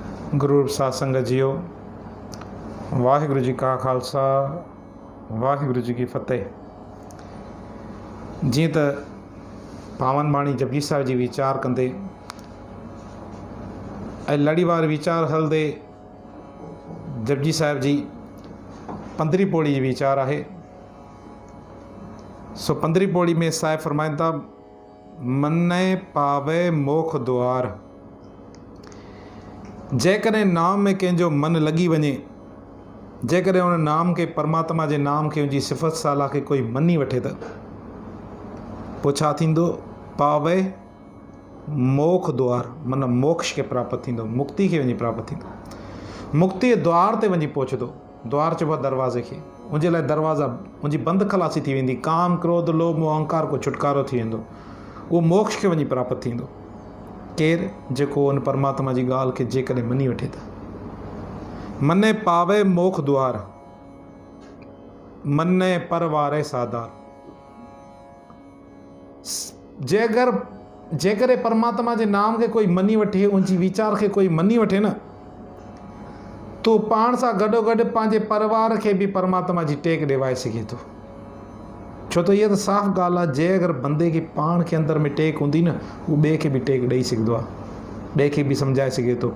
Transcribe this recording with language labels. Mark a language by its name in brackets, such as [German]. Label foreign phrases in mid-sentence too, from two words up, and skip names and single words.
[Punjabi] ਗੁਰੂ ਸਾਧ ਸੰਗਤ ਜੀਓ, ਵਾਹਿਗੁਰੂ ਜੀ ਕਾ ਖਾਲਸਾ ਵਾਹਿਗੁਰੂ ਜੀ ਕੀ ਫਤਿਹ। [Sindhi] जी त पावन बाणी जपजी साहिब जी वीचार कंदे ऐं लड़ीवार वीचार हलदे जपजी साहिब जी 15 पौड़ी जी वीचार है। सो 15 पौड़ी में साहिब फरमाइनि था, [Punjabi] ਮੰਨੈ ਪਾਵਹਿ ਮੋਖੁ ਦੁਆਰੁ। [Sindhi] जेकॾहिं नाम में कंहिंजो मन लॻी वञे, जेकॾहिं उन नाम के परमात्मा जे नाम के उनजी सिफ़त साला के कोई मनी वठे त पोइ छा थींदो? [Punjabi] ਪਾਵਹਿ ਮੋਖੁ ਦੁਆਰੁ, [Sindhi] मन मोक्ष के प्राप्त थींदो, मुक्ति खे वञी प्राप्त थींदो। मुक्ति जे द्वार ते वञी पहुचंदो। द्वार चइबो आहे दरवाज़े खे। उनजे लाइ दरवाज़ा उनजी बंदि खलासी थी वेंदी। काम क्रोध लोभ मोह अहंकार को छुटकारो थी वेंदो। उहो मोक्ष खे वञी प्राप्त थींदो। केरु? जेको उन परमात्मा जी ॻाल्हि खे जेकॾहिं मनी वठे त। [Punjabi] ਮੰਨੈ ਪਾਵਹਿ ਮੋਖੁ ਦੁਆਰੁ, ਮੰਨੈ ਪਰਵਾਰੈ ਸਾਧਾਰੁ। [Sindhi] जेकॾहिं परमात्मा जे नाम खे कोई मनी वठे, उनजी वीचार खे कोई मनी वठे न, तो पाण सां गॾोगॾु पंहिंजे परिवार खे बि परमात्मा जी टेक ॾिवाए सघे थो। छो त इहा त साफ़ ॻाल्हि आहे, जे अगरि बंदे खे पाण खे अंदरि में टेक हूंदी न, उहो ॿिए खे बि टेक ॾेई सघंदो आहे, ॿिए खे बि सम्झाए सघे थो।